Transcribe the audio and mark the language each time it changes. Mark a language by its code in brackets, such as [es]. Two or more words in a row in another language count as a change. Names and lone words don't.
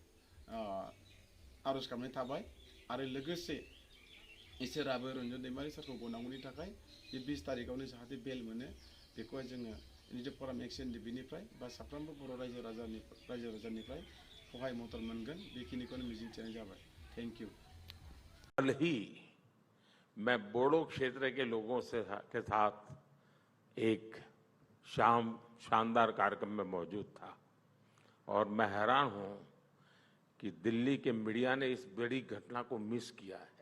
[brx] आर'ज गाबनाय थाबाय आरो लोगोसे इसोराबो रन्जन दैमारि सारखौ गनांगौनि थाखाय बे 20 तारिखआवनो जाहाथे बेल मोनो बेखौहाय जोङो इउनाइटेड फराम एक्स-एन-डि-एफ-बिनिफ्राय बा साफ्रोमबो बर' रायजो राजानिफ्राय सहाय मदद मोनगोन बेखिनिखौनो मिजिंथिनाय जाबाय। [en] Thank you. [hi] कल ही मैं बोडो क्षेत्र के लोगों के साथ एक शानदार कार्यक्रम में मौजूद था और मैं हैरान हूं कि दिल्ली के मीडिया ने इस बड़ी घटना को मिस किया है।